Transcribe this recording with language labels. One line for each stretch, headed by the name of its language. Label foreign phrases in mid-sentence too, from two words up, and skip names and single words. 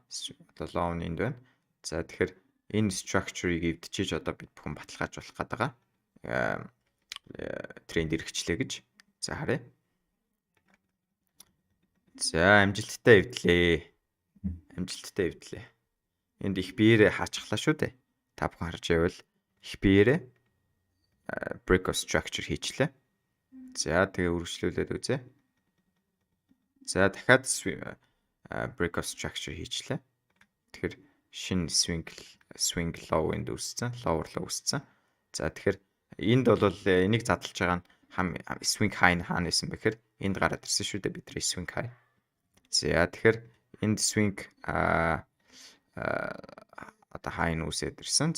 Mongolian: Одоо low нь энд байна. За тэгэхээр энэ structure-ыг эвдчихэж одоо бид бүхэн баталгаажуулах гэдэг байгаа. Тренд эргэжлээ гэж. За харъя. За амжилттай эвдлээ. Энд их биеэрээ хаачихлаа шүү дээ. Та бүхэн харж байвал их биеэрээ
English: break of structure
Mongolian: хийчлээ. За тэгээ үргэлжлүүлээд үзье. За дахиад
English: break of structure
Mongolian: хийчлээ. Тэгэхээр шинэ
English: swing low
Mongolian: энд үүссэн,
English: lower low
Mongolian: үүссэн. За тэгэхээр энд бол энийг задлж байгаа нь
English: swing high
Mongolian: нь хаана исэн бэхээр энд гараад ирсэн шүү дээ бидний
English: swing high.
Mongolian: За тэгэхээр энд swing одоо high нь үүсээд ирсэн.